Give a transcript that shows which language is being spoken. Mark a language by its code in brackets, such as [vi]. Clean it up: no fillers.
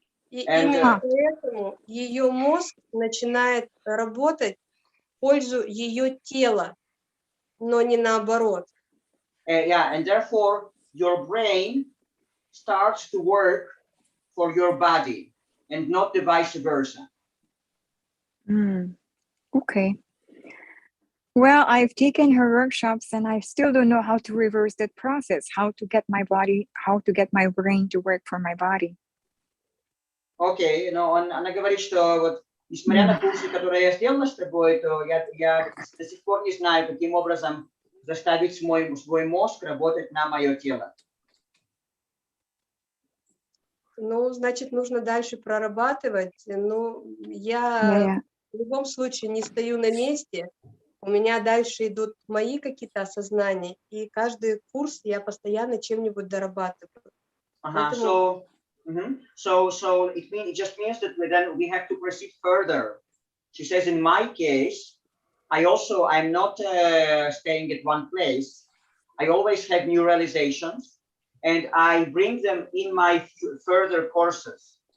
[ru] И именно поэтому ее мозг начинает работать в пользу ее тела, но не наоборот. [en] Yeah, and therefore your brain starts to work for your body and not the vice versa. Okay. Well, I've taken her workshops and I still don't know how to reverse that process, how to get my brain to work for my body. [ru] Okay, но она говорит, что вот несмотря на курсы, которые я сделала с тобой, то я до сих пор не знаю, каким образом заставить свой мозг работать на мое тело. Ну, значит, нужно дальше прорабатывать. Ну, я в любом случае не стою на месте. У меня дальше идут мои какие-то осознания, и каждый курс я постоянно чем-нибудь дорабатываю. Поэтому... [en] So it just means that then we have to proceed further. She says, in my case, I'm not staying at one place. I always have new realizations, and I bring them in my further courses.